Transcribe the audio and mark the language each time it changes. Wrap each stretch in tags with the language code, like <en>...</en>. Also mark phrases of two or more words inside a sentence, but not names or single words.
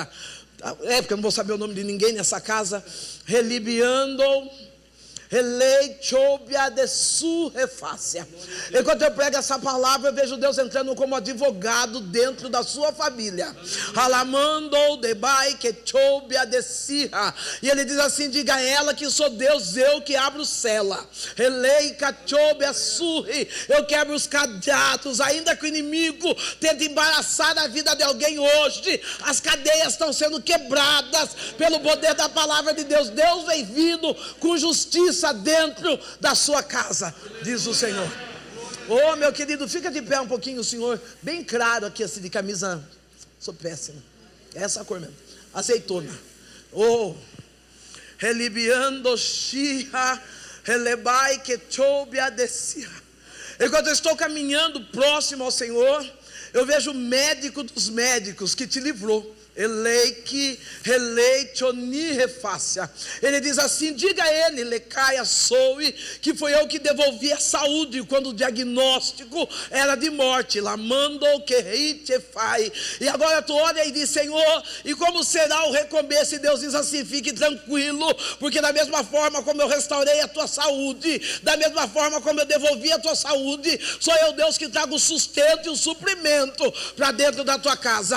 <pt>É, porque eu não vou saber o nome de ninguém nessa casa. Relibiando, Releichobia de surrefácia. Enquanto eu prego essa palavra, eu vejo Deus entrando como advogado dentro da sua família. Alamando debai que chobia de sirra. E ele diz assim: diga a ela que sou Deus, eu que abro cela. Releica chobia surri. Eu quebro os cadeados, ainda que o inimigo tente embaraçar a vida de alguém hoje. As cadeias estão sendo quebradas pelo poder da palavra de Deus. Deus vem vindo com justiça dentro da sua casa, diz o Senhor. Oh, meu querido, fica de pé um pouquinho, Senhor. Bem claro aqui, assim, de camisa. Sou péssimo. É essa cor mesmo. Azeitona. Oh, relibiando shia, relebai que chobia descia. Enquanto eu estou caminhando próximo ao Senhor, eu vejo o médico dos médicos que te livrou. eleike, releite, onirefácia. Ele diz assim: diga a ele, lecaia, soe, que foi eu que devolvi a saúde quando o diagnóstico era de morte. Lamando que reite fai. E agora tu olha e diz: Senhor, e como será o recomeço? E Deus diz assim: fique tranquilo, porque da mesma forma como eu restaurei a tua saúde, da mesma forma como eu devolvi a tua saúde, sou eu, Deus, que trago o sustento e o suprimento para dentro da tua casa.</pt>